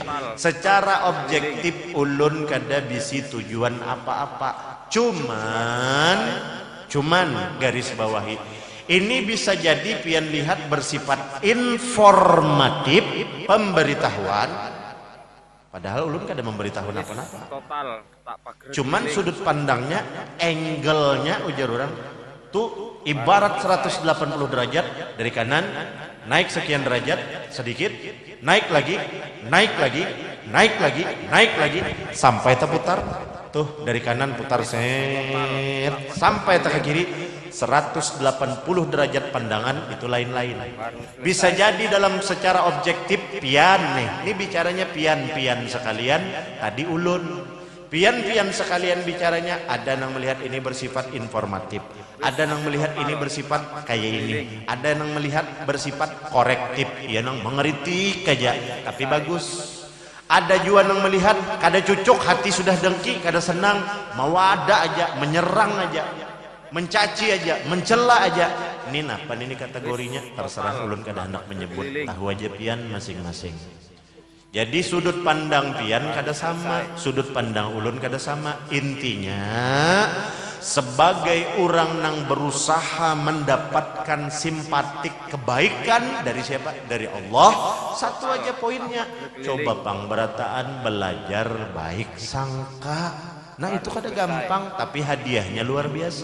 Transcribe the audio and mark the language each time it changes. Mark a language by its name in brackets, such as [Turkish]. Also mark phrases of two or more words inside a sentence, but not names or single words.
[Banjar] Secara objektif ulun kada bisi tujuan apa-apa, cuman garis bawahi. Ini bisa jadi pian lihat bersifat informatif, pemberitahuan. Padahal ulun kada memberitahu apa-apa. Cuman sudut pandangnya, angle-nya ujar orang tuh ibarat 180 derajat dari kanan, naik sekian derajat, sedikit, naik lagi, naik lagi, naik lagi, naik lagi, sampai terputar. Tuh dari kanan putar set, sampai ke kiri 180 derajat pandangan, itu lain-lain. Bisa jadi dalam secara objektif pian nih, ini bicaranya pian-pian sekalian, tadi ulun pian-pian sekalian bicaranya, ada yang melihat ini bersifat informatif, ada yang melihat ini bersifat kayak ini, ada yang melihat bersifat korektif, ya yang mengeritik aja tapi bagus. Ada juga yang melihat kada cucuk, hati sudah dengki, kada senang, mau ada aja, menyerang aja, mencaci aja, mencela aja. Ini apa ini kategorinya? Terserah ulun kada hendak menyebut, tahu aja pian masing-masing. Jadi sudut pandang pian kada sama, sudut pandang ulun kada sama. Intinya sebagai orang yang berusaha mendapatkan simpatik kebaikan dari siapa? Dari Allah. Satu aja poinnya, coba pangberatan belajar baik sangka. Nah itu kada gampang, tapi hadiahnya luar biasa.